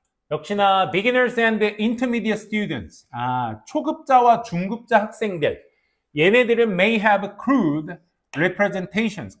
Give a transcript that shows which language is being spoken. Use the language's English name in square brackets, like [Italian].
[English] 역시나 beginners and intermediate students. [Korean] 아, 초급자와 중급자 학생들. 얘네들은 [English] may have crude representations.